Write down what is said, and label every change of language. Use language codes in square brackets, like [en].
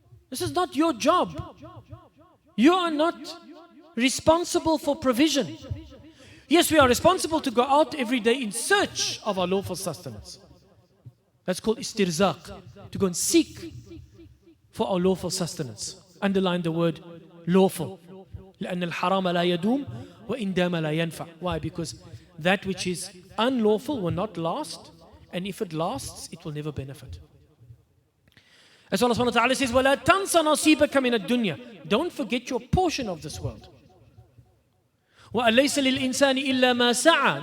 [en] This is not your job. You are not responsible for provision. Yes, we are responsible to go out every day in search of our lawful sustenance. That's called istirzaq, to go and seek for our lawful sustenance. Underline the word lawful. [ar] لأن الحرام لا يدوم وإن دام لا ينفع. [en] Why? Because that which is unlawful will not last, and if it lasts, it will never benefit. As Allah subhanahu wa ta'ala says, [ar] وَلَا تَنْسَ نَصِيبَكَ مِنَ الدُّنْيَا. [en] Don't forget your portion of this world. [ar] وَأَلَيْسَ لِلْإِنسَانِ إِلَّا مَا سَعَى.